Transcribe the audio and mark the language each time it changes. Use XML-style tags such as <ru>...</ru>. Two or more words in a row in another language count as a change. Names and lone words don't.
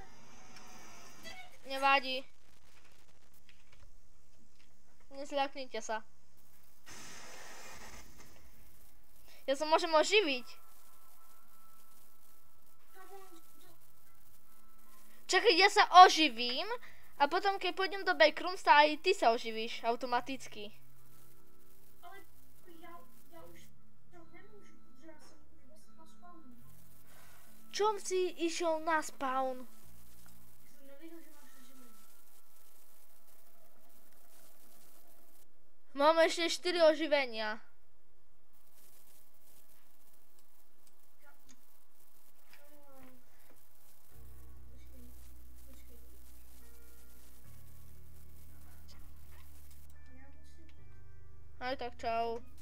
<sk>Nevadí. Nezľaknite sa. Ja sa môžem oživiť. Kámo, to... Čakaj, ja sa oživím a potom keď pôjdem do Backrooms, tá aj ty sa oživíš automaticky.</sk> <cs>Ale já už tam nemůžu, protože já jsem už vlastně na spawnu.</cs> <sk>Čom si išiel na spawn?</sk> <cs>Já jsem nevěděl, že máš oživení.</cs> <sk>Mám ešte 4 oživenia. Aj tak čau.</sk>